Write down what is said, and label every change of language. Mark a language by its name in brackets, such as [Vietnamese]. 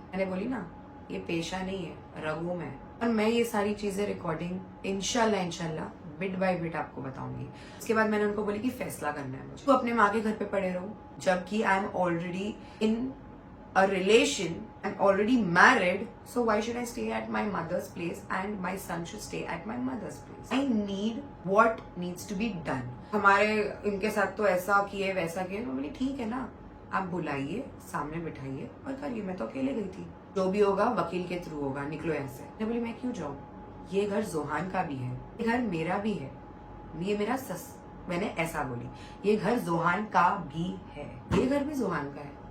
[Hindi] मैंने बोली ना, ये पेशा नहीं है, रगों में। और मैं ये सारी चीजें रिकॉर्डिंग इंशाल्लाह बिट बाय बिट आपको बताऊंगी। उसके बाद मैंने उनको बोली कि फैसला करना है मुझे, तो अपने माँ के घर पे पड़े रहो, जबकि [English] I am already in a relation, I'm already married, so why should I stay at my mother's place and my son should stay at my mother's place? I need what needs to be done. [Hindi] हमारे इनके साथ तो ऐसा किए वैसा किए। मैं बोली ठीक है ना, आप बुलाइए, सामने बिठाइए और करिए, मैं तो अकेले गई थी, जो भी होगा वकील के थ्रू होगा, निकलो ऐसे। मैं बोली मैं क्यों जाऊँ, ये घर जोहान का भी है, ये घर मेरा भी है, ये मेरा मैंने ऐसा बोली, ये घर जोहान का भी है, ये घर भी जोहान का है।